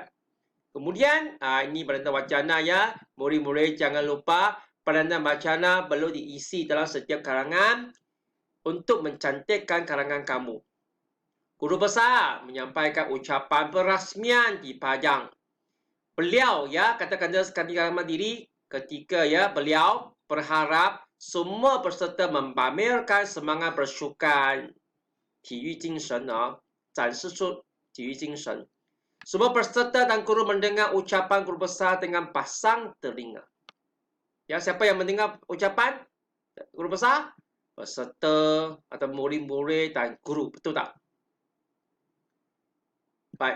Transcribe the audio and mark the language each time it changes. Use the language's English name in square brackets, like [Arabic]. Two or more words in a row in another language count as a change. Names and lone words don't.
[Malay] Kemudian, ini peranan wacana, ya. Murid-murid jangan lupa peranan wacana perlu diisi dalam setiap karangan untuk mencantikkan karangan kamu. Guru besar menyampaikan ucapan perasmian di padang. Beliau, ya, katakan sekali dalam diri ketika, ya, beliau berharap semua peserta memamerkan semangat bersukan. [Chinese] 体育精神展示出体育精神. [Malay] Semua peserta dan guru mendengar ucapan guru besar dengan pasang telinga. Ya, siapa yang mendengar ucapan guru besar? peserta atau murid-murid dan guru. Betul tak? Baik.